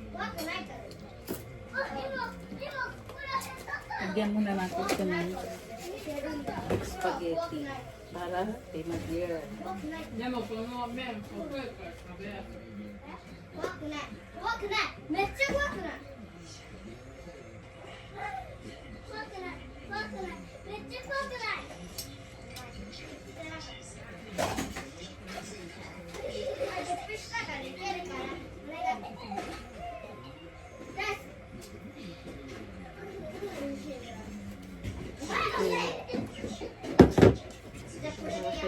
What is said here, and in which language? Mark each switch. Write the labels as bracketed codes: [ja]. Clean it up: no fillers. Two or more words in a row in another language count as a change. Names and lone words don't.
[tl] Lagyan muna natin ito ng spaghetti para kay Madir. [ja] でもこの麺細いから食べやすい。怖くない怖くないめっちゃ怖くない怖くない怖くないめっちゃ怖くないゲップしたからいけるからお願いじゃあこれでやっ